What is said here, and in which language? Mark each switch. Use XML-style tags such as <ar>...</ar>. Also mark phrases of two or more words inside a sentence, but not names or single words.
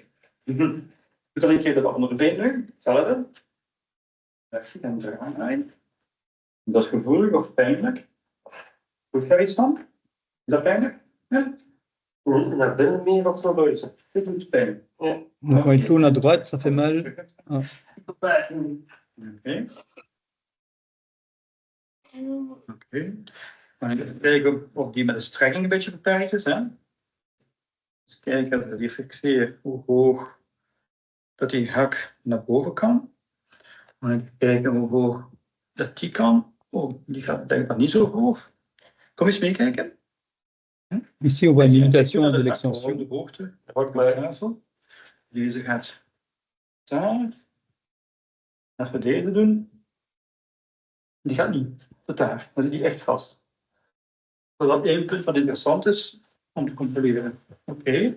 <nl>Doe dan een keer de andere been nu. Hetzelfde. Recht en draaien. Dat is gevoelig of pijnlijk? Voelt daar iets van? Is dat pijnlijk? Ja. Naar binnen meer of naar buiten? Dit doet pijn. Ja.</nl> <fr>Donc, quand il tourne à droite, ça fait mal. Ah.</fr> <nl>Oké. Oké. Dan even kijken of die met de strekking een beetje beperkt is. Hè? Dus kijken dat je fixeert hoe hoog dat die hak naar boven kan. Dan even kijken hoe hoog dat die kan. Oh, die gaat denk ik niet zo hoog. Kom eens meekijken.</nl> <fr>Ici, on voit une limitation de l'extension.</fr> <nl>De hoogte. Pak bij tafel. Deze gaat daar. Naar beneden doen. Die gaat niet tot daar. Dan zit die echt vast. Dat is één punt wat interessant is om te controleren. Oké.</nl>